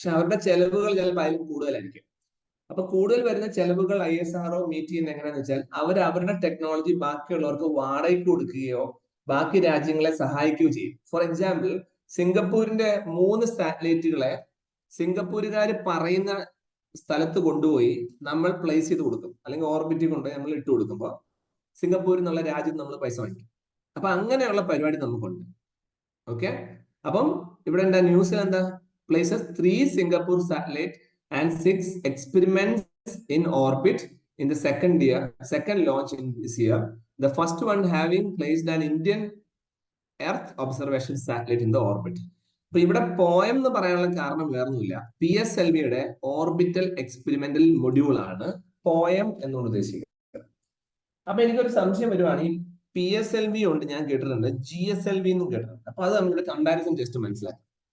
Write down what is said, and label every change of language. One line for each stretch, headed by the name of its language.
Malayalam: പക്ഷെ അവരുടെ ചെലവുകൾ ചിലപ്പോൾ അതിലും കൂടുതലായിരിക്കും. അപ്പൊ കൂടുതൽ വരുന്ന ചെലവുകൾ ISRO മീറ്റ് ചെയ്യുന്ന എങ്ങനെയാന്ന് വെച്ചാൽ അവരുടെ ടെക്നോളജി ബാക്കിയുള്ളവർക്ക് വാടകയ്ക്ക് കൊടുക്കുകയോ ബാക്കി രാജ്യങ്ങളെ സഹായിക്കുകയോ ചെയ്യും. ഫോർ എക്സാമ്പിൾ, സിംഗപ്പൂരിന്റെ 3 സാറ്റലൈറ്റുകളെ സിംഗപ്പൂരുകാർ പറയുന്ന സ്ഥലത്ത് കൊണ്ടുപോയി നമ്മൾ പ്ലേസ് ചെയ്ത് കൊടുക്കും, അല്ലെങ്കിൽ ഓർബിറ്റിൽ കൊണ്ടുപോയി നമ്മൾ ഇട്ട് കൊടുക്കുമ്പോൾ സിംഗപ്പൂരിൽ നിന്നുള്ള രാജ്യത്ത് നമ്മൾ പൈസ വാങ്ങിക്കും. അപ്പൊ അങ്ങനെയുള്ള പരിപാടി നമുക്കുണ്ട്. ഓക്കെ, അപ്പം ഇവിടെ എന്താ ന്യൂസിൽ എന്താ
English: Places 3 Singapore satellite and 6 experiments in orbit in the second launch in this year. The first one having placed an Indian Earth observation satellite in the orbit.
Malayalam: അപ്പൊ ഇവിടെ പോയം എന്ന് പറയാനുള്ള കാരണം വേറൊന്നുമില്ല, PSLVയുടെ ഓർബിറ്റൽ എക്സ്പെരിമെന്റൽ മൊഡ്യൂൾ ആണ് poem എന്നുകൊണ്ട് ഉദ്ദേശിക്കുന്നത്. അപ്പൊ എനിക്കൊരു സംശയം വരുവാണ്, ഈ PSLV ഉണ്ട്, ഞാൻ കേട്ടിട്ടുണ്ട്, GSLV എന്നും കേട്ടിട്ടുണ്ട്. അപ്പൊ അത് നമ്മുടെ കമ്പാരിസൺ ജസ്റ്റ് മനസ്സിലാക്കാം.